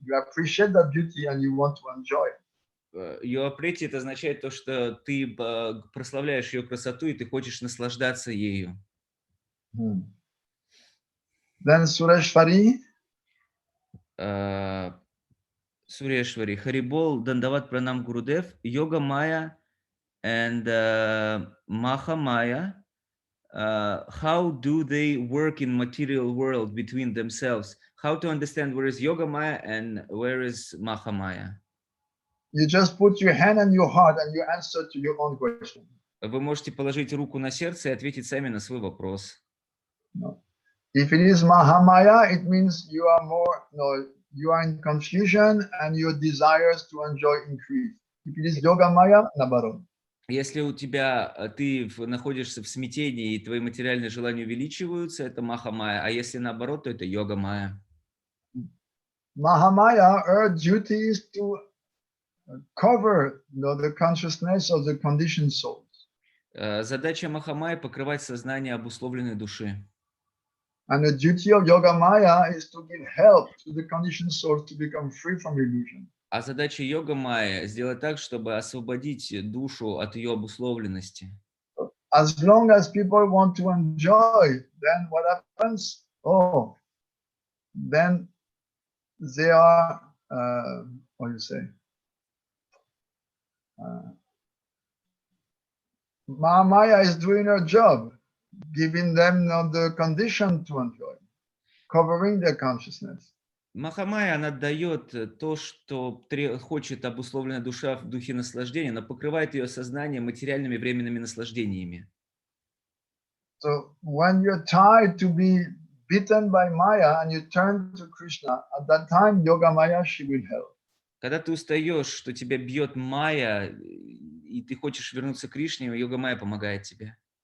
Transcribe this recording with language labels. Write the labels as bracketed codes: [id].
[en] You appreciate that beauty and you want to enjoy it. [ru] Ее прети это означает то, что ты прославляешь ее красоту и ты хочешь наслаждаться ею. [en] Then Sureshwari. [ru] Сурeshwari. Харибол, Дандават Пранам Гурудев, Йога Майя and Maha Maya. [en] How do they work in material world between themselves? How to understand where is Yoga Maya and where is Maha Maya? You just put your hand on your heart and you answer to your own question. [ru] Вы можете положить руку на сердце и ответить сами на свой вопрос. [en] No. If it is Mahamaya, it means you are you are in confusion and your desires to enjoy increase. If it is Yoga Maya, nabarot. [ru] Если у тебя ты находишься в смятении и твои материальные желания увеличиваются, это Маха-майя, а если наоборот, то это Йога-майя. [en] Mahamaya, her duty is to cover the consciousness of the conditioned souls. [ru] Задача Маха-майи покрывать сознание обусловленной души. [en] And the duty of Yoga Maya is to give help to the conditioned souls to become free from illusion. [ru] А задача Йога-майя сделать так, чтобы освободить душу от ее обусловленности. [en] As long as people want to enjoy, then what happens? Oh, then they are, what do you say? Maya is doing her job, giving them the condition to enjoy, covering their consciousness. [ru] Махамая, она дает то, что хочет обусловленная душа в духе наслаждения, но покрывает ее сознание материальными временными наслаждениями. [en] So when you're tired to be beaten by Maya and you turn to Krishna, at that time Yoga Maya, she will help. [ru] Когда ты устаешь, что тебя бьет Майя, и ты хочешь вернуться к Кришне, Йога Майя помогает тебе.